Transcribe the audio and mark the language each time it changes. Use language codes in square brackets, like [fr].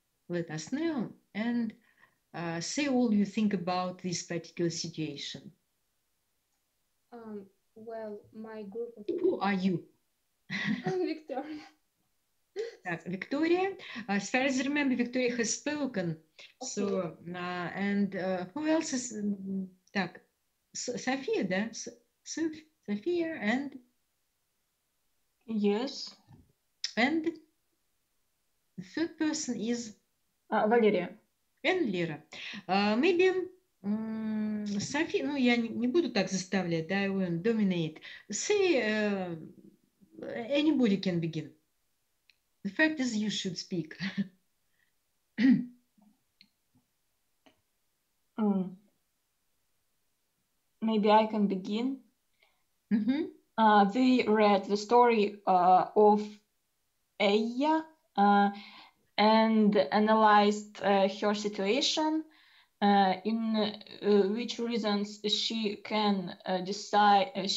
[en] Let us know and say all you think about this particular situation. Well, my group of Who are you? Victoria. Victoria. As far as I remember, Victoria has spoken. Okay. So, and who else is? [ru] Так, Sophia, да? [en] Sophia and? Yes. And the third person is? [ru] Валерия. [en] And Lera. [ru] Maybe София, ну я не буду так заставлять, да, I won't dominate. [en] Say anybody can begin. The fact is you should speak. Maybe I can begin. Mm-hmm. We read the story of Aya and analyzed her situation, in which reasons she can decide.